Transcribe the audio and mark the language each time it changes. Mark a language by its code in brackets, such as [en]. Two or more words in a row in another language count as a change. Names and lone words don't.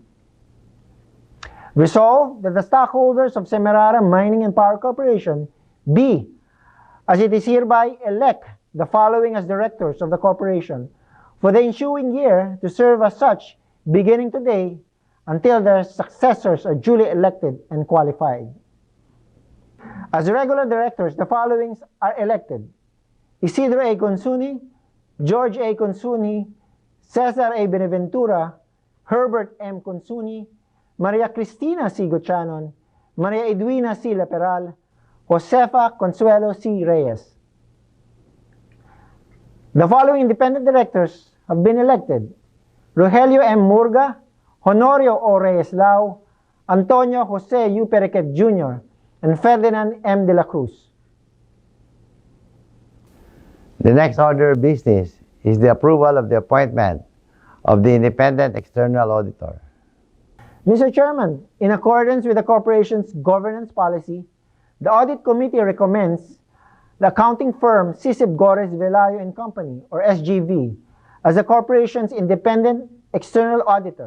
[en] Resolved that the stockholders of Semirara Mining and Power Corporation be, as it is hereby elect the following as directors of the corporation for the ensuing year to serve as such beginning today until their successors are duly elected and qualified. As regular directors, the following are elected: Isidro A. Consunji, George A. Consunji, Cesar A. Benaventura, Herbert M. Consunji, Maria Cristina C. Gochanon, Maria Edwina C. Laperal, Josefa Consuelo C. Reyes. The following independent directors have been elected: Rogelio M. Murga, Honorio O. Reyes Lau, Antonio Jose U. Perequet Jr., and Ferdinand M. de la Cruz. The next order of business is the approval of the appointment of the independent external auditor. Mr. Chairman, in accordance with the corporation's governance policy, the Audit Committee recommends the accounting firm Sisib Gores Velayo and Company, or SGV, as the corporation's independent external auditor.